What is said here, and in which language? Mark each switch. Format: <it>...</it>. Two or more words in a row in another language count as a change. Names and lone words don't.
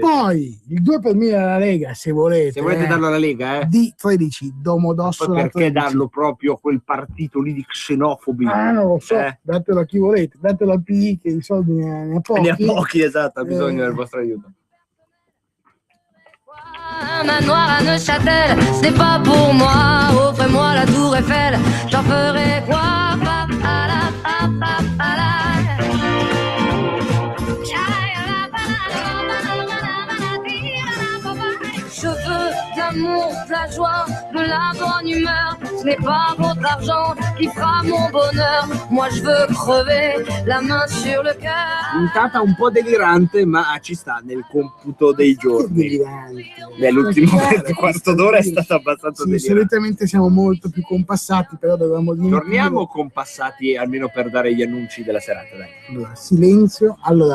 <it>poi il 2 per 1000 alla Lega, se volete. Se volete darlo alla Lega, di 13 Domodossola. poi perché 13. darlo proprio a quel partito lì di xenofobi? Non lo so, datelo a chi volete, datelo a P che i soldi ne ha pochi. Ne ha pochi, esatto, ha bisogno del vostro aiuto.</it> <fr>Un manoir à Neuchâtel, ce n'est pas pour moi. Offrez-moi la tour Eiffel, j'en ferai quoi? Je veux de l'amour, de la joie, de la bonne humeur. Ce n'est pas votre argent qui fera mon bonheur. Moi je veux crever la main sur le cœur.</fr> <it>Puntata un po' delirante, ma ci sta nel computo dei giorni. Nell'ultimo quarto d'ora è stata abbastanza delirante. Solitamente siamo molto più compassati, però dovevamo dire. Torniamo compassati almeno per dare gli annunci della serata, dai. Allora, silenzio. Allora,</it>